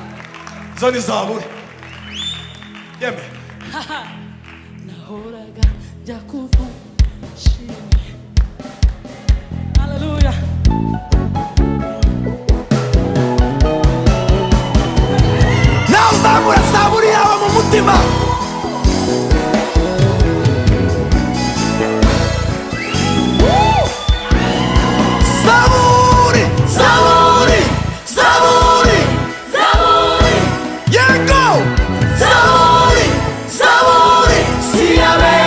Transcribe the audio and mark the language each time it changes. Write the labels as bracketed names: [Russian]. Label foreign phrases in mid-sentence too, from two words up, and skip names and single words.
[Kinyarwanda] Zo ni zaburi. Yeme. Nahoraga njya kuvuga shimwe. Hallelujah. Nawe uzamura saburi yawe mu mutima. Saburi, saburi, saburi, zaburi, yego. Saburi, saburi, siyabena